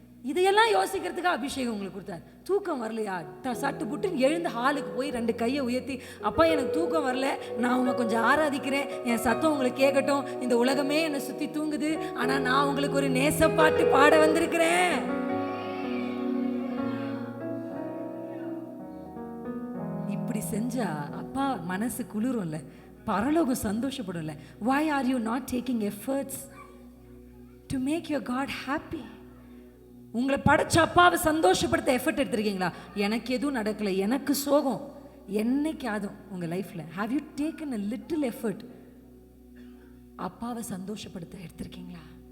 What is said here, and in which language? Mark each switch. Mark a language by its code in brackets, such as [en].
[ta] இதையெல்லாம் யோசிக்கிறதுக்கு அபிஷேகம் உங்களுக்கு கொடுத்தாரு. தூக்கம் வரலையா? சட்டு புட்டுன்னு எழுந்து ஹாலுக்கு போய் 2 கையை உயர்த்தி, அப்பா எனக்கு தூக்கம் வரல, நான் உங்களை கொஞ்சம் ஆராதிக்கிறேன், என் சத்தம் உங்களுக்கு கேட்கட்டும், இந்த உலகமே என்னை சுற்றி தூங்குது, ஆனால் நான் உங்களுக்கு ஒரு நேசப்பாட்டு பாட வந்திருக்கிறேன். இப்படி செஞ்சா அப்பா மனசு குளிரும்ல, பரலோகம் சந்தோஷப்படும்ல. [en] why are you not taking efforts to make your God happy? [ta] உங்களை படைச்ச அப்பாவை சந்தோஷப்படுத்த எஃபர்ட் எடுத்திருக்கீங்களா? எனக்கு எதுவும் நடக்கலை, எனக்கு சோகம், என்னைக்காவது உங்க லைஃப்ல [en] have you taken a little effort [ta] அப்பாவை சந்தோஷப்படுத்த எடுத்திருக்கீங்களா?